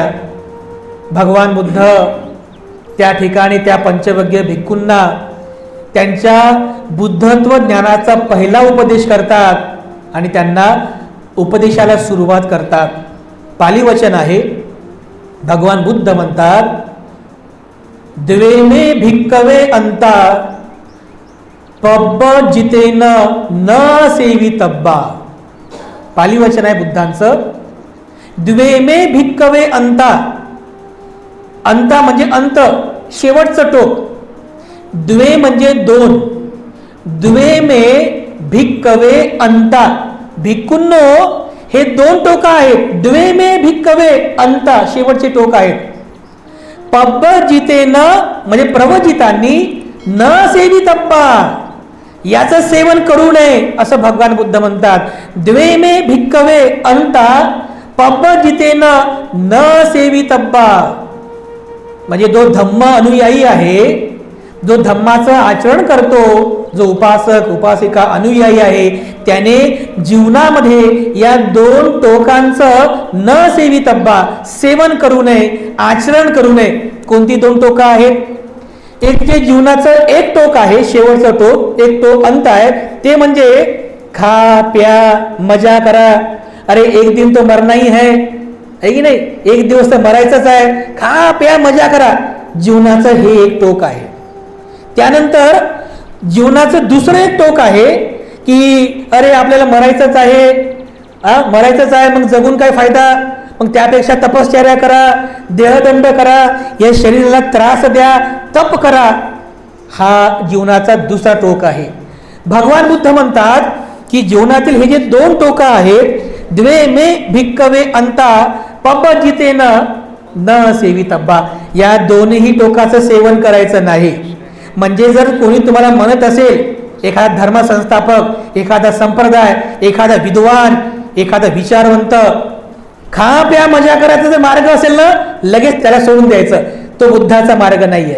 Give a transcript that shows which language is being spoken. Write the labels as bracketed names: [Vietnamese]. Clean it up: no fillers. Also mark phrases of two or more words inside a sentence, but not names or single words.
[Marathi] भगवान बुद्ध त्या ठिकाणी त्या पंचवग्गीय भिक्खूंना त्यांच्या बुद्धत्व ज्ञानाचा पहिला उपदेश करतात आणि त्यांना उपदेशाला सुरुवात करतात. पाली वचन आहे. भगवान बुद्ध म्हणतात, [Pali] द्वे मे भिक्कवे अंता पब्ब जितेन न सेवितब्बा. [Marathi] पाली वचन आहे बुद्धांचं. [Pali] द्वे मे भिक्कवे अंता, [Marathi] अंता म्हणजे अंत, शेवटचं टोक. द्वे म्हणजे दोन. [Pali] द्वे मे भिक्कवे अंता, [Marathi] भिक्खूंनो हे दोन टोक आहेत. [Pali] द्वे मे भिक्कवे अंता, [Marathi] शेवटचे टोक आहेत. [Pali] पब्ब जितेन [Marathi] म्हणजे प्रवजितांनी, [Pali] न सेवितब्बा [Marathi] याचं सेवन करू नये असं भगवान बुद्ध म्हणतात. [Pali] द्वे मे भिक्कवे अंता पब्बजितेन न सेवितब्बा, [Marathi] म्हणजे जो धम्म अनुयायी आहे, जो धम्माचं आचरण करतो, जो उपासक उपासिका अनुयायी आहे, त्याने जीवनामध्ये या दोन टोकांचं [Pali] न सेवितब्बा, [Marathi] सेवन करू नये, आचरण करू नये. कोणती दोन टोकं आहेत? एक जे जीवनाचं एक टोक आहे, शेवटचं टोक, एक टोक अंत आहे, ते म्हणजे खा प्या मजा करा. [Hindi] अरे एक दिन तो मरना ही है [Marathi] की नाही, एक दिवस तर मरायचंच आहे, खा प्या मजा करा. जीवनाचं हे एक टोक आहे. त्यानंतर जीवनाचं दुसरं एक टोक आहे की अरे आपल्याला मरायचंच आहे, मरायचंच आहे, मग जगून काय फायदा, मग त्यापेक्षा तपश्चर्या करा, देहदंड करा, या शरीराला त्रास द्या, तप करा. हा जीवनाचा दुसरा टोक आहे. भगवान बुद्ध म्हणतात की जीवनातील हे जे दोन टोकं आहेत, [Pali] द्वे मे भिक्कवे अंता पब्बजितेन न सेवितब्बा, [Marathi] या दोन्ही टोकाचं सेवन करायचं नाही. म्हणजे जर कोणी तुम्हाला म्हणत असेल, एखादा धर्मसंस्थापक, एखादा संप्रदाय, एखादा विद्वान, एखादा विचारवंत, खा प्या मजा करायचा जर मार्ग असेल ना, लगेच त्याला सोडून द्यायचं, तो बुद्धाचा मार्ग नाही आहे.